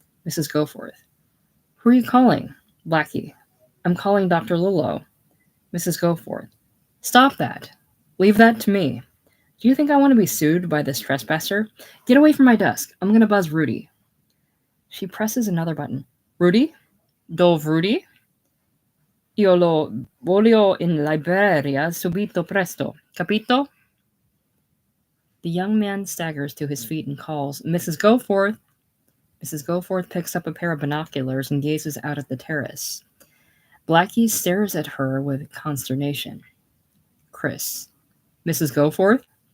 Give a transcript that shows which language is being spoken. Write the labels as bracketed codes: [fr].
[en] Mrs. Goforth. Who are you calling? Blackie. I'm calling Dr. Lillo. Mrs. Goforth. Stop that. Leave that to me. Do you think I want to be sued by this trespasser? Get away from my desk. I'm going to buzz Rudy. She presses another button. [it] Rudy? Dove Rudy? Io lo voglio in libreria subito presto. Capito? [en] The young man staggers to his feet and calls, Mrs. Goforth. Mrs. Goforth picks up a pair of binoculars and gazes out at the terrace. Blackie stares at her with consternation. Chris. Mrs. Goforth?